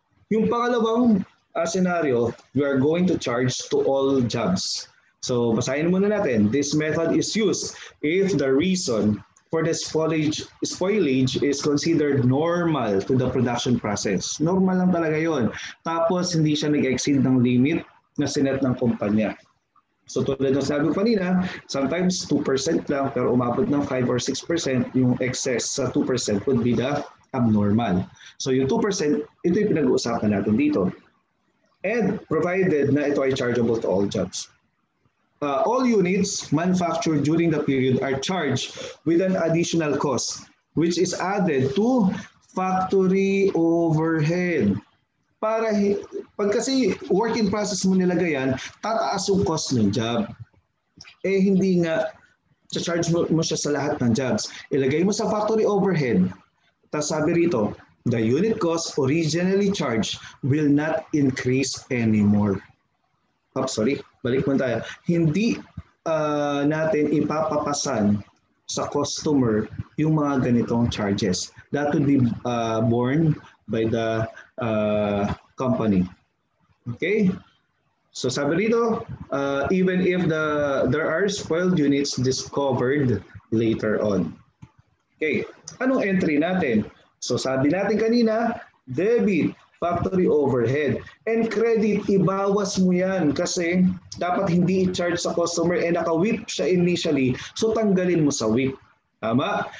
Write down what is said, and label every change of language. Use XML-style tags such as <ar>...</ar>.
<tl>Yung pangalawang scenario,</tl> <en>we are going to charge to all jobs.</en> <tl>So, basahin muna natin.</tl> <en>This method is used if the reason for the spoilage is considered normal to the production process.</en> <tl>Normal lang talaga yon. Tapos hindi siya nag-exceed ng limit na sinet ng kumpanya. So tulad ng sabi ko kanina, sometimes 2% lang pero umabot ng 5 or 6% yung excess sa 2%</tl> <en>would be the abnormal.</en> <tl>So yung 2%, ito yung pinag-uusapan natin dito.</tl> <en>And provided</en> <tl>na ito ay</tl> <en>chargeable to all jobs. All units manufactured during the period are charged with an additional cost which is added to factory overhead.</en> <tl>Pag kasi work in process mo nilagay yan, tataas yung cost ng job. Eh hindi nga, charge mo siya sa lahat ng jobs. Ilagay mo sa factory overhead. Tapos sabi rito,</tl> <en>the unit cost originally charged will not increase anymore.</en> <tl>Balik mo tayo. Hindi natin ipapapasan sa customer yung mga ganitong charges.</tl> <en>That would be borne by the company. Okay?</en> <tl>So sabi rito,</tl> <en>even if there are spoiled units discovered later on.</en> <tl>Okay, anong entry natin? So sabi natin kanina, debit, factory overhead, and credit, ibawas mo yan kasi dapat hindi i-charge sa customer and naka-WIP siya initially, so tanggalin mo sa WIP. Tama?</tl>